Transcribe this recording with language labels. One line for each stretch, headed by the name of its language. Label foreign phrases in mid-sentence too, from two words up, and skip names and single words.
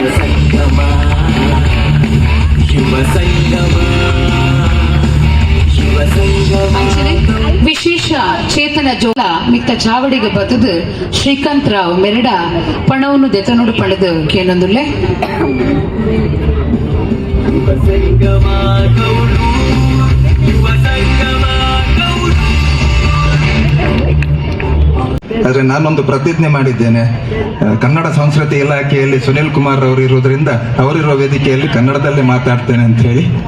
Tulu: ಶುಭ ಸಂಗಮ ಅಂಚನೆ ವಿಶೇಷ ಚೇತನ ಜೋಲ ಮಿತ್ತ ಚಾವಡಿಗೆ ಬತ್ತದು ಶ್ರೀಕಾಂತ್ ರಾವ್ ಮೆರಡ ಪಣವನ್ನು ದೆತನೋಡು ಪಡೆದು ಕೇನೊಂದುಲ್ಲೆ
Kannada: ಆದ್ರೆ ನಾನೊಂದು ಪ್ರತಿಜ್ಞೆ ಮಾಡಿದ್ದೇನೆ, ಕನ್ನಡ ಸಂಸ್ಕೃತಿ ಇಲಾಖೆಯಲ್ಲಿ ಸುನಿಲ್ ಕುಮಾರ್ ಅವರು ಇರುವುದರಿಂದ ಅವರಿರುವ ವೇದಿಕೆಯಲ್ಲಿ ಕನ್ನಡದಲ್ಲೇ ಮಾತಾಡ್ತೇನೆ ಅಂತ ಹೇಳಿ.